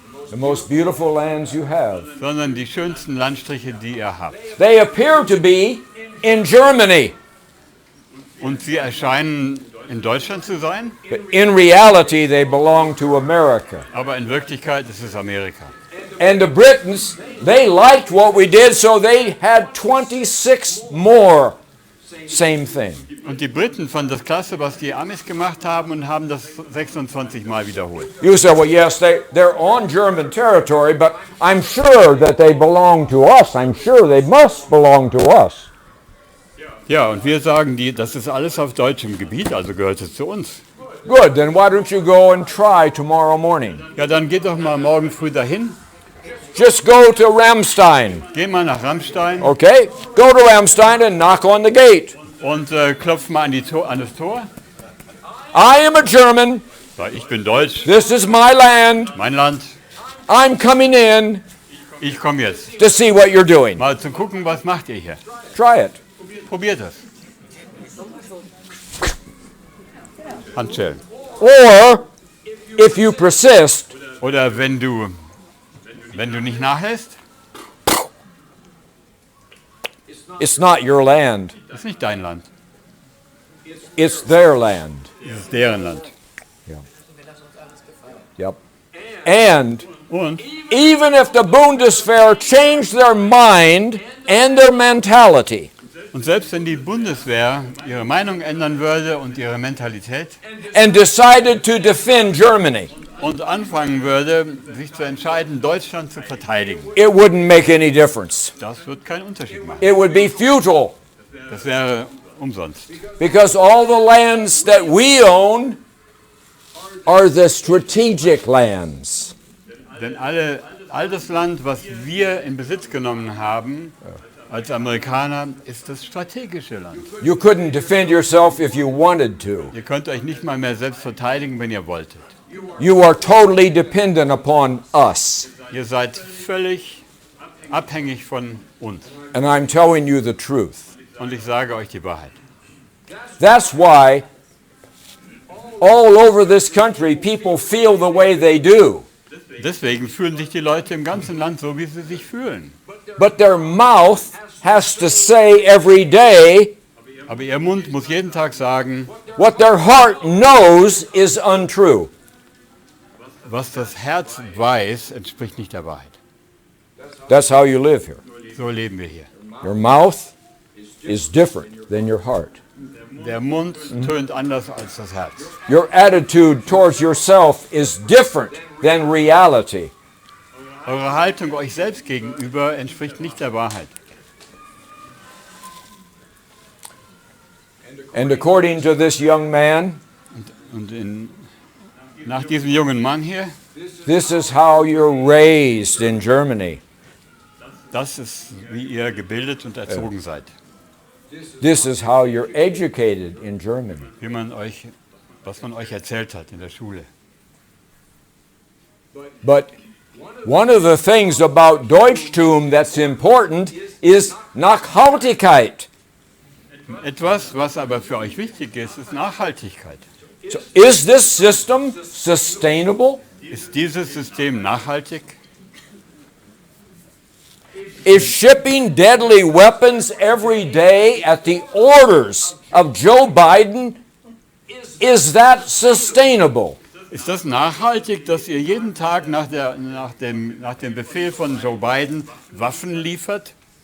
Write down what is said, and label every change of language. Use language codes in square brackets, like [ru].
[en] the most beautiful lands you have. [de] sondern die schönsten Landstriche, die ihr habt. [en] They appear to be in Germany, [de] Und sie erscheinen in Deutschland zu sein, [en] but in reality they belong to America. [de] aber in Wirklichkeit ist es Amerika. [en] And the Britons, they liked what we did, so they had 26 more same thing. [de] Und die Briten fanden das klasse, was die Amis gemacht haben und haben das 26 Mal wiederholt. [en] You say, well, yes, they're on German territory, but I'm sure that they belong to us. I'm sure they must belong to us. [de] Ja, und wir sagen, das ist alles auf deutschem Gebiet, also gehört es zu uns. [en] Good, then why don't you go and try tomorrow morning? [de] Ja, dann geht doch mal morgen früh dahin. [en] Just go to Ramstein. [de] Geh mal nach Rammstein [en] Okay? Go to Ramstein and knock on the gate. [de] und klopf mal an das Tor. [en] I am a German. [de] Sag, ich bin deutsch, [en] This is my land. [de] mein Land. [en] I'm coming in [de] Ich komme jetzt. [en] to see what you're doing. [de] Mal zu gucken, was macht ihr hier. [en] Try it. [de] Probiert das. Handschellen. [en] Or, if you persist, [de] Oder wenn du nicht nachlässt, [en] it's not your land. [de] das ist nicht dein Land, [en] It's their land. [de] das ist deren Land. [en] Yep. And [de] Und [en] even if the Bundeswehr changed their mind and their mentality, [de] selbst wenn die Bundeswehr ihre Meinung ändern würde und ihre Mentalität [en] and decided to defend Germany, [de] und anfangen würde, sich zu entscheiden, Deutschland zu verteidigen, [en] it wouldn't make any difference. [de] das wird keinen Unterschied machen. [en] It would be futile [de] Das wäre umsonst. [en] because all the lands that we own are the strategic lands. [de] Denn all das Land, was wir in Besitz genommen haben, als Amerikaner, ist das strategische Land. [en] You couldn't defend yourself if you wanted to. [de] Ihr könnt euch nicht mal mehr selbst verteidigen, wenn ihr wolltet. [en] You are totally dependent upon us. [de] Ihr seid völlig abhängig von uns. [en] And I'm telling you the truth. [de] Und ich sage euch die Wahrheit. [en] That's why all over this country people feel the way they do. [de] Deswegen fühlen sich die Leute im ganzen Land so, wie sie sich fühlen. [en] But their mouth has to say every day [de] Aber ihr Mund muss jeden Tag sagen, [en] what their heart knows is untrue. [de] was das Herz weiß, entspricht nicht der Wahrheit. [en] That's how you live here. [de] So leben wir hier. [en] Your mouth is different than your heart. [de] Der Mund tönt anders als das Herz. [en] Your attitude towards yourself is different than reality. [de] Eure Haltung euch selbst gegenüber entspricht nicht der Wahrheit. [en] And according to this young man, [de] Und nach diesem jungen Mann hier, [en] this is how you're raised in Germany. [de] das ist, wie ihr gebildet und erzogen seid. [en] This is how you're educated in Germany. [de] Was man euch erzählt hat in der Schule. [en] But one of the things about Deutschtum that's important is Nachhaltigkeit. [de] Etwas, was aber für euch wichtig ist, ist Nachhaltigkeit. [en] So is this system sustainable? [de] Ist dieses System nachhaltig? [en] Is shipping deadly weapons every day at the orders of Joe Biden, is that sustainable? [de] Ist das nachhaltig, dass ihr jeden Tag nach dem Befehl von Joe Biden Waffen liefert?